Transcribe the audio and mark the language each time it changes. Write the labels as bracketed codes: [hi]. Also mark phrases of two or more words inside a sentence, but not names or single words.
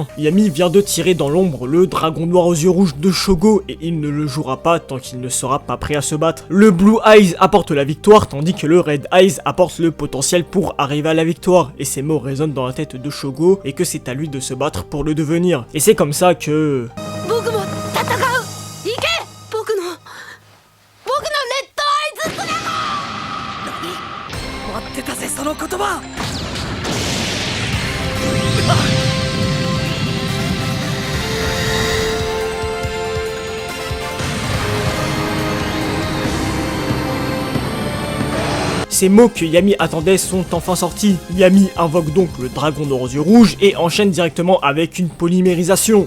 [fr] Yami vient de tirer dans l'ombre le dragon noir aux yeux rouges de Shogo, et il ne le jouera pas tant qu'il ne sera pas prêt à se battre. Le Blue Eyes apporte la victoire, tandis que le Red Eyes apporte le potentiel pour arriver à la victoire, et ces mots résonnent dans la tête de Shogo, et que c'est à lui de se battre pour le devenir. Et c'est comme ça que... [ja] 待ってたぜその言葉。 [fr] Ces mots que Yami attendait sont enfin sortis. Yami invoque donc le dragon noir aux yeux rouges et enchaîne directement avec une polymérisation.